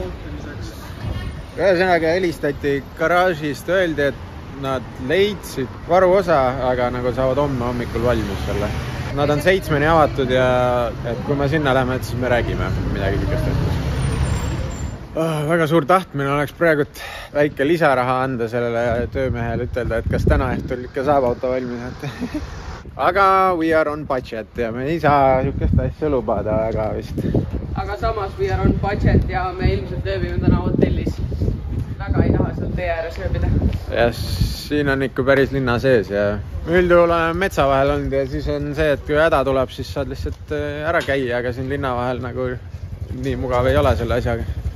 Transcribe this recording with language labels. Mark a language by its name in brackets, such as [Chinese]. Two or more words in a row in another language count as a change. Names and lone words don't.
[Estonian] Ühesõnaga helistati garaažist, öeldi, et nad leidsid varuosa, aga nagu saavad homme hommikul valmis selle. Nad on 7 avatud ja et kui me sinna lähme, siis me räägime midagi tükest ette. Väga suur tahtmine oleks praegult väike lisaraha anda sellele töömehele, ütelda, et kas täna õhtul ikka saab auto valmis. Aga [English] we are on budget [Estonian] ja me ei saa niisugust asja lubada väga vist. Aga samas [English] we are on budget [Estonian] ja me ilmselt ööbime täna hotellis. Väga ei taha sealt tee ääres ööbida. Ja siin on ikka päris linna sees ja üldjuhul olen metsa vahel olnud ja siis on see, et kui häda tuleb, siis saad lihtsalt ära käia, aga siin linna vahel nagu nii mugav ei ole selle asjaga.